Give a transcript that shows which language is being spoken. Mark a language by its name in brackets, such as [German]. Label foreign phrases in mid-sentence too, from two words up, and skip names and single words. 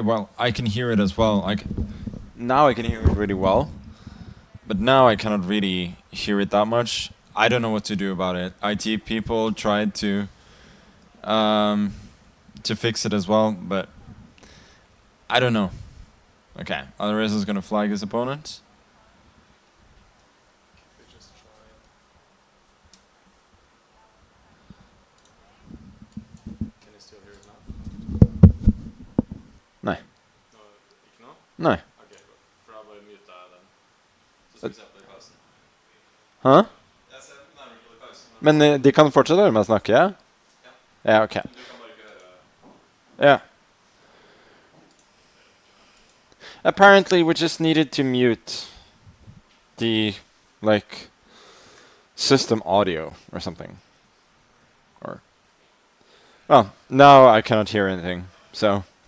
[English] Well, I can hear it as well. Now I can hear it really well, but now I cannot really hear it that much. I don't know what to do about it. IT people tried to fix it as well, but I don't know. Okay, Alireza is gonna flag his opponent. [Swedish] Nej. Nej. Okej, för då var det muta den. Så ska vi släppa i pausen. [Norwegian] Hæ? Jeg ser nærmere på i pausen. Men de kan fortsette med å snakke, ja? Ja, ok. Du kan bare ikke høre. [English] Yeah. Apparently, we just needed to mute the, like, system audio or something. Or, well, now I cannot hear anything, so.